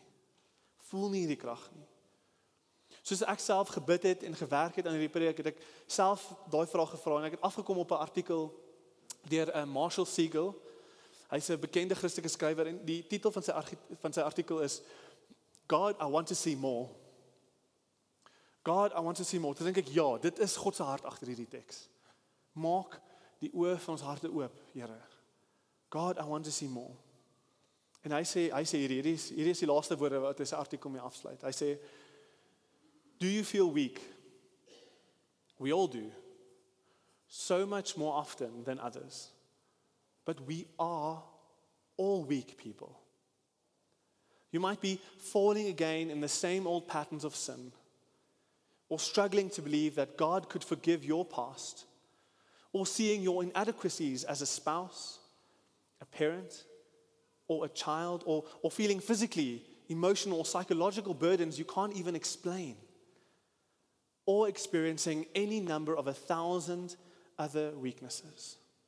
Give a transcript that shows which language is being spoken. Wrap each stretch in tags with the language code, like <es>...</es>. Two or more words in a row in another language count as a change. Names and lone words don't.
<af>Voel nie hierdie krag nie. Soos ek self gebid het en gewerk het aan hierdie preek, het ek self daai vraag gevra en ek het afgekom op 'n artikel deur Marshall Segal. Hy's 'n bekende Christelike skrywer en die titel van sy artikel is God,</af> <en>I want to see more. God, I want to see more.</en> <af>Toe dink ek, ja, dit is God se hart agter hierdie teks. Maak die oë van ons harte oop, Here. God,</af> <en>I want to see more.</en> <af>En hy sê hierdie is die laaste woorde wat hy sy artikel mee afsluit. Hy sê,</af> <en>do you feel weak? We all do. So much more often than others. But we are all weak people. You might be falling again in the same old patterns of sin, or struggling to believe that God could forgive your past, or seeing your inadequacies as a spouse, a parent, or a child, or feeling physically, emotional, or psychological burdens you can't even explain, or experiencing any number of 1,000 other weaknesses.</en>